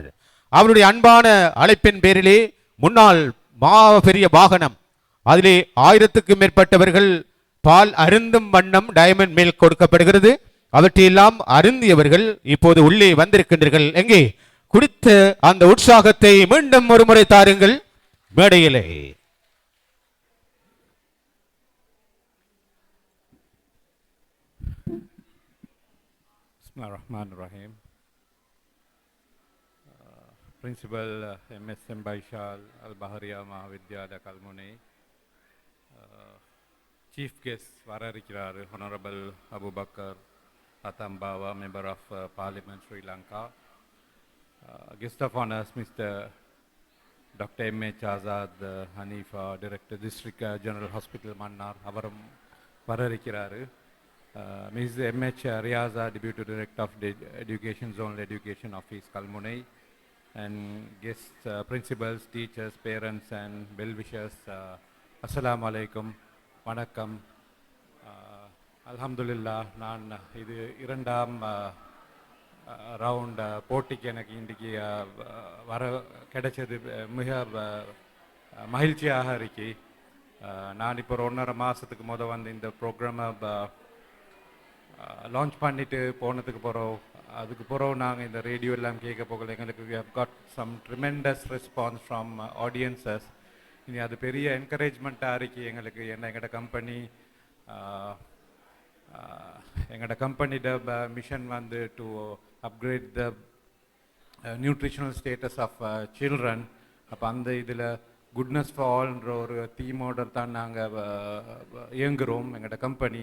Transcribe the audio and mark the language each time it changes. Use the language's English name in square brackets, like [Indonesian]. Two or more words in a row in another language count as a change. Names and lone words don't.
[Tamil] அவருடைய அன்பான அழைப்பின் பேரிலே முன்னாள் பெரிய வாகனம், அதிலே 1000க்கும் மேற்பட்டவர்கள் பால் அருந்தும் வண்ணம் டைமண்ட் மில்க் கொடுக்கப்படுகிறது. அவற்றையெல்லாம் அருந்தியவர்கள் இப்போது உள்ளே வந்திருக்கின்றீர்கள். எங்கே குடித்த அந்த உற்சாகத்தை மீண்டும் ஒரு முறை தாருங்கள் மேடையிலே. [Arabic] بسم الله الرحمن الرحيم. [English] Principal MSM Baishal Al-Bahriya Mahavidyalaya Kalmunai, Chief Guest Vararikiraru Honorable Abu Bakar Atambawa, Member of Parliament Sri Lanka, Guest of Honors Mr. Dr. M.H. Azad Hanifa, Director District General Hospital Mannar, [Tamil] அவரும் வருகிறார், [English] Ms. M.H. Riaza, Deputy Director of the Education Zonal Education Office Kalmunai, and guests, principals, teachers, parents and well-wishers, [Arabic] السلام عليكم, [Tamil] Vanakkam. Alhamdulillah, நான் இது இரண்டாம் ரவுண்ட் போட்டிக்கு எனக்கு இன்றைக்கு வர கிடைச்சது மிக மகிழ்ச்சியாக இருக்கு. நான் இப்போ 1.5 மாதத்துக்கு வந்து இந்த ப்ரோக்ராமை லான்ச் பண்ணிட்டு போனதுக்கு போகிறோம். அதுக்கு பிறகு நாங்கள் இந்த ரேடியோ எல்லாம் கேட்க போகல எங்களுக்கு [English] we have got some tremendous response from audiences. [Tamil] இனி அது பெரிய என்கரேஜ்மெண்ட்டாக இருக்கு எங்களுக்கு. ஏன்னா எங்களோட கம்பெனியோட மிஷன் வந்து [English] to upgrade the nutritional status of children. [Tamil] அப்போ அந்த இதில் [English] goodness for allன்ற [Tamil] ஒரு தீமோட தான் நாங்கள் இயங்குகிறோம் எங்களோட கம்பெனி.